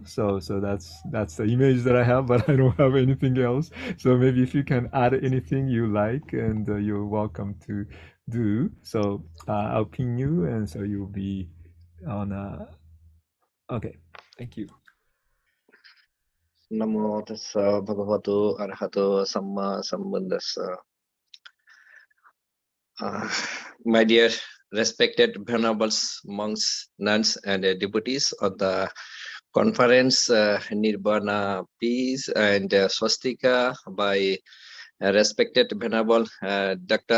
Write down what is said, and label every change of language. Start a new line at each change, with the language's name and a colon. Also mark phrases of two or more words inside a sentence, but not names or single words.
English: So that's the image that I have, but I don't have anything else. So maybe if you can add anything you like, and you're welcome to do. So I'll ping you, and so you'll be on. Okay, thank you.
Pali: Namo tassa bhagavato arahato samma sambuddhassa.
English: My dear respected venerables, monks, nuns, and devotees of the conference Nirvana Peace and Swastika by respected venerable Dr.